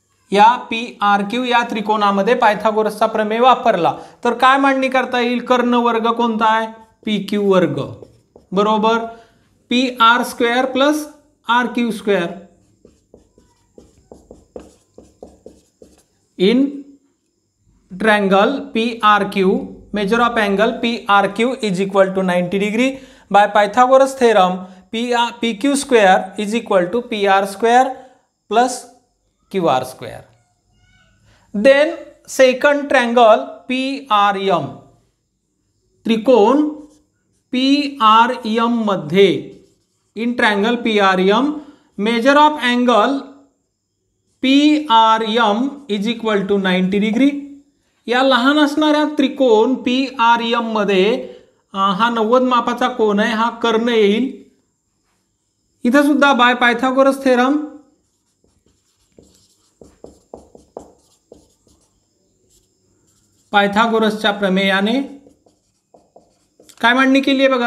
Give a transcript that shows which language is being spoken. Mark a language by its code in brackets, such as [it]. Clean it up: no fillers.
[mr] या P R Q या त्रिकोणामध्ये पायथागोरसचा प्रमेय वापरला तर काय मांडणी करता येईल. कर्ण वर्ग कोणता आहे. पी क्यू वर्ग बरोबर P R square plus R Q square. [en] In triangle P R Q measure of angle P R Q is equal to 90 degree. By Pythagoras theorem P Q square is equal to P R square plus Q R square. Then second triangle P R M. [mr] त्रिकोण P R M मध्ये [en] In triangle P R M measure of angle P R M is equal to 90 degree. [mr] या लहान असणाऱ्या त्रिकोण P R M मध्ये हा 90 मापाचा कोन आहे. हा कर्ण येईल. इथे सुद्धा [en] by Pythagoras theorem [mr] पायथागोरसच्या प्रमेयाने काय मांडणी केली आहे बघा.